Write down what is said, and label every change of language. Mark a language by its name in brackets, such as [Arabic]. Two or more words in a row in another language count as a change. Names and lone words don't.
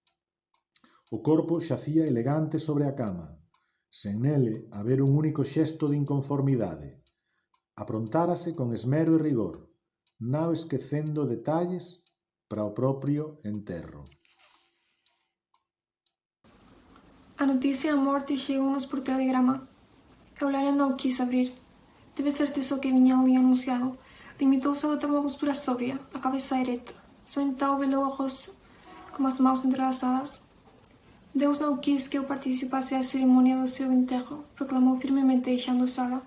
[Galician] O corpo xacía elegante sobre a cama, sen nele haber un único xesto de inconformidade. Aprontárase con esmero e rigor, non esquecendo detalles para o propio enterro. [Portuguese] A noticia da morte chegou-nos por telegrama. Eulalia não quis abrir. Teve certeza que vinha ali anunciado. Limitou-se a adotar uma postura sóbria, a cabeça ereta. Só então velou o rosto, com as mãos entrelaçadas. Deus não quis que eu participasse da cerimônia do seu enterro, proclamou firmemente deixando a sala.